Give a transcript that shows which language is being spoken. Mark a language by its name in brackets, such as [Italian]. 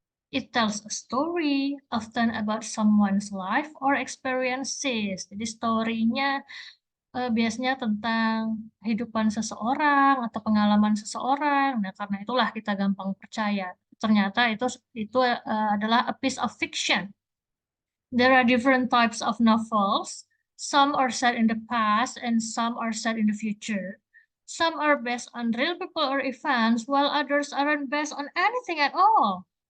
[English] It tells a story, often about someone's life or experiences. [Indonesian] Jadi story-nya biasanya tentang kehidupan seseorang atau pengalaman seseorang. Nah, karena itulah kita gampang percaya. Ternyata itu adalah [English] a piece of fiction. There are different types of novels. Some are set in the past and some are set in the future. Some are based on real people or events, while others aren't based on anything at all.